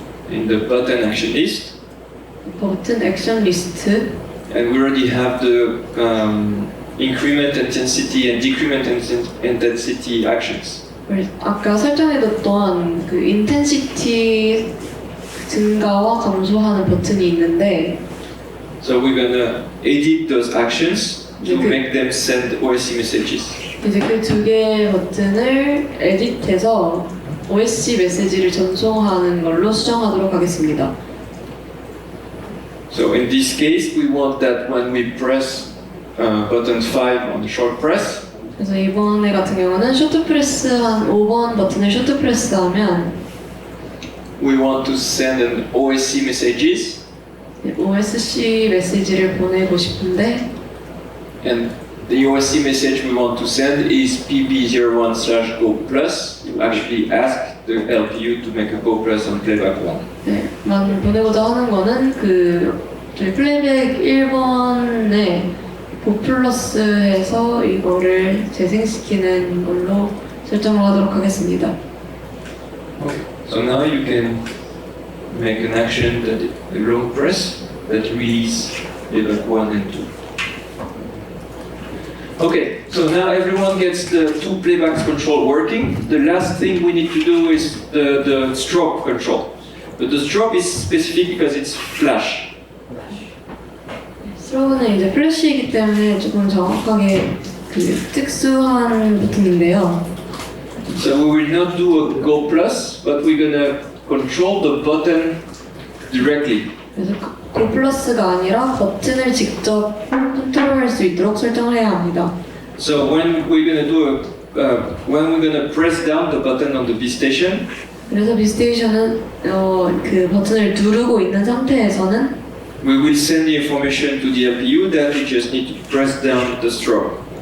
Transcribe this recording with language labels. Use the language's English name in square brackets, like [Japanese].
[English] In the button action list. [Korean] 버튼 액션 리스트 [English] And we already have the increment intensity and decrement intensity actions. [Korean] 아까 설정해뒀던 그 인텐시티 증가와 감소하는 버튼이 있는데 [English] So we're gonna edit those actions to Okay. make them send OSC messages. [Korean] 이제 그 두 개의 버튼을 에디트해서 OSC 메시지를 전송하는 걸로 수정하도록 하겠습니다. [English] So in this case, we want that when we press button 5 on the short press, [Korean] 그래서 이번에 같은 경우는 쇼트 프레스 한 5번 버튼을 쇼트 프레스하면 [English] we want to send an OSC messages, [Korean] OSC 메시지를 보내고 싶은데 [English] and the OSC message we want to send is pb01/go plus. You actually ask the LPU to make a go plus on playback 1. [Korean] 네, 난 보내고자 하는 거는 그 저희 플레이백 1번에 고 플러스 해서 이거를 재생시키는 걸로 설정을 하도록 하겠습니다. [English] Okay. So now you can make an action that the long press that release playback 1 and 2. Okay, so now everyone gets the two playbacks control working. The last thing we need to do is the strobe control. But the strobe is specific because it's flash. [Korean] 스로브는 이제 플래시이기 때문에 조금 정확하게 그 특수한 버튼인데요. [English] So we will not do a go plus, but we're gonna control the button directly. [Korean] 그래서 고 플러스가 아니라 버튼을 직접 컨트롤할 수 있도록 설정을 해야 합니다. [English] So when we're gonna do when we're gonna press down the button on the B-Station, [Korean] 그래서 B-Station은 그 버튼을 누르고 있는 상태에서는 [English] we will send the information to the LPU that we just need to press down the strobe.